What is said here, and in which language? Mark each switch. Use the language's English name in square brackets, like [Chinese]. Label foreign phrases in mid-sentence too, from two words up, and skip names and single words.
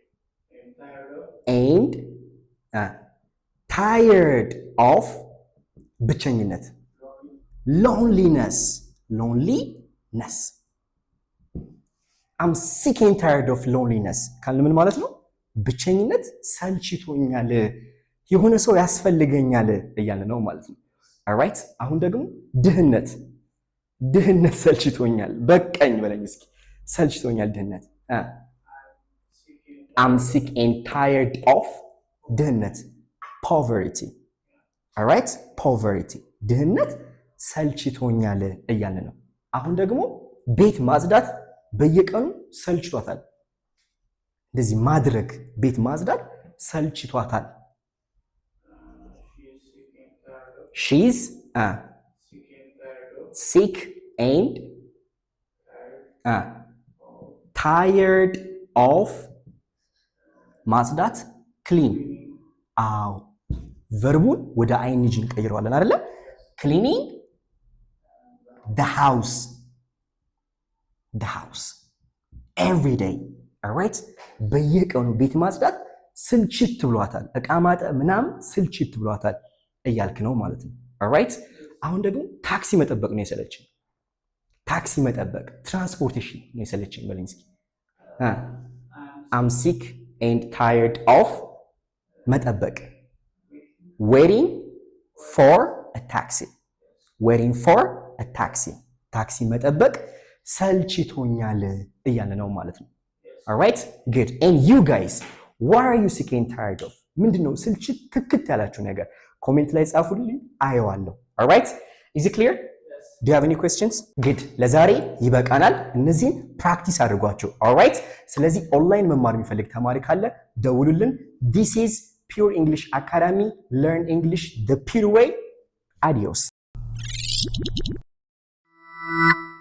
[English] and tired of ብቸኝነት loneliness I'm sick and tired of loneliness [Amharic] ካልን ምን ማለት ነው? ብቸኝነት ሰልችቶኛል የሆነ ሰው ያስፈልገኛል እያለ ነው ማለት ነው። alright አሁን ደግሞ ድህነት ሰልችቶኛል በቀኝ በለኝ እስኪ ሰልችቶኛል ድህነት [English] I'm sick and tired of [Amharic] ድህነት [English] poverty alright poverty [Amharic] ድህነት ሰልችቶኛል እያለ ነው። አሁን ደግሞ ቤት ማጽዳት በየቀኑ ሰልችቷታል። እንደዚህ ማድረግ ቤት ማጽዳት ሰልችቷታል። [English] she's sick and tired of ማጽዳት clean [Amharic] አው ቨርቡን ወደ ing እንቀይረዋለን አይደለ? [English] cleaning the house every day alright [Amharic] በየቀኑ ቤት ማጽዳት ስልችት ብሏታል። እቃ ማጠብ ምናምን ስልችት ብሏታል እያልክ ነው ማለት ነው። alright አሁን ደግሞ ታክሲ መጠበቅ ነው የሰለችኝ። ታክሲ መጠበቅ ትራንስፖርቴሽን ነው የሰለችኝ በለኝ እስኪ። [English] I'm sick and tired of [Amharic] መጠበቅ [English] waiting for a [Amharic] taxi ታክሲ መጠበቅ ሰልችቶኛል እያለ ነው ማለት ነው። [English] alright good and you guys what are you sick and tired of [Amharic] ምንድነው ስልችት ትክት ያላችሁ ነገር ኮሜንት ላይ ጻፉልኝ አየዋለሁ። [English] alright is it clear? Yes. do you have any questions? [Amharic] good ለዛሬ ይበቃናል። እነዚህን ፕራክቲስ አድርጓቸው። alright ስለዚህ ኦንላይን መማር የሚፈልግ ተማሪ ካለ ደውሉልን። [English] this is Pure English Academy. Learn English the pure way. [Spanish] Adios.